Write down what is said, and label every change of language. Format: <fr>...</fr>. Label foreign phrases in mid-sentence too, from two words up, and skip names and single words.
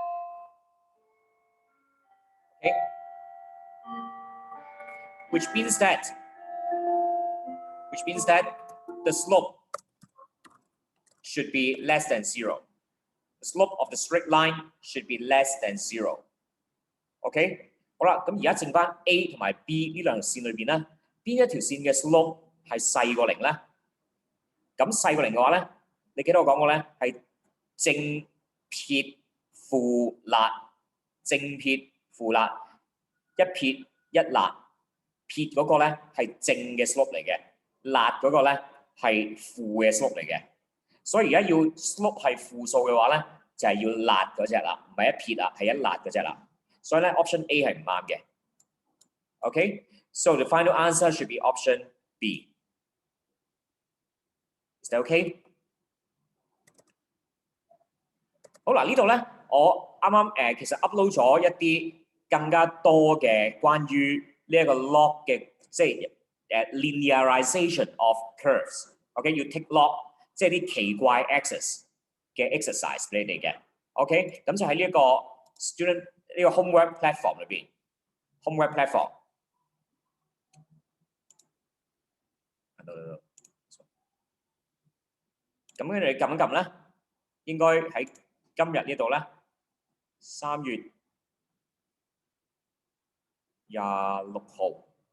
<en>Okay? Which means that the slope should be less than 0. The slope of the straight line should be less than 0.</en> <yue>OK， 好啦，咁而家剩翻 A 同埋 B 呢兩條線裏邊咧，邊一條線嘅 slope 係細過0咧？咁細過0嘅話咧，你記得我講過咧係正撇負捺，正撇負捺，一撇一捺。撇嗰個咧係正嘅 slope 嚟嘅，捺嗰個咧係負嘅 slope 嚟嘅。所以而家要 slope 係負數嘅話咧，就係要捺嗰隻啦，唔係一撇啦，係一捺嗰隻啦。所以咧 option A 係唔啱嘅。</yue> <en>Okay, so the final answer should be option B. Is that okay?</en> <yue>好嗱，呢度咧我啱啱其實 upload 咗一啲更加多嘅關於呢一個 log 嘅，即係</yue> <en>linearization of curves。</en> <yue>OK， 要</yue> <en>take log，</en> <yue>即係啲奇怪 axis 嘅 exercise 俾你哋嘅。OK， 咁就喺呢一個 student 呢個</yue> <en>homework platform</en> <yue>裏邊 ，</yue> <en>homework platform。</en> <yue>咁跟住你撳一撳咧，應該喺今日呢度咧，3月26號。</yue>